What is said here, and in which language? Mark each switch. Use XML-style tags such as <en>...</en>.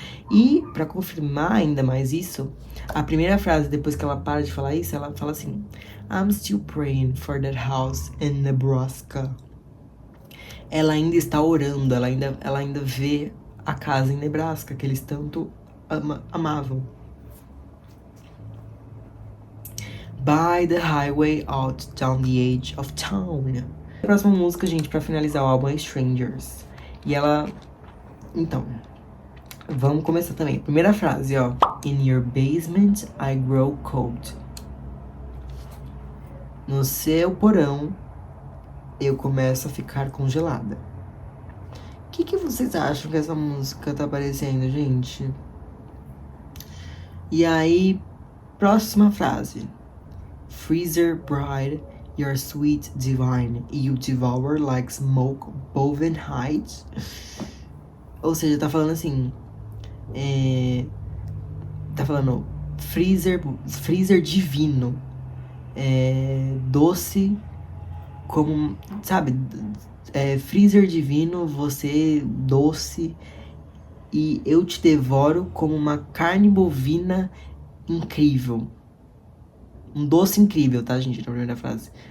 <pt>E, pra confirmar ainda mais isso, a primeira frase, depois que ela para de falar isso, ela fala assim:</pt> <en>I'm still praying for that house in Nebraska.</en> <pt>Ela ainda está orando, ela ainda vê a casa em Nebraska, que eles tanto amavam.</pt> <en>By the highway out down the edge of town.</en> <pt>A próxima música, gente, pra finalizar o álbum é Strangers. E ela... Então... Vamos começar também. Primeira frase, ó.</pt> <en>In your basement, I grow cold.</en> <pt>No seu porão, eu começo a ficar congelada. O que vocês acham que essa música tá parecendo, gente? E aí, próxima frase.</pt> <en>Freezer bride, you're sweet divine. You devour like smoke woven hide.</en> <pt>Ou seja, tá falando assim... tá falando freezer divino, doce como, sabe, freezer divino, você doce, e eu te devoro como uma carne bovina incrível, um doce incrível, tá, gente, na primeira frase.</pt>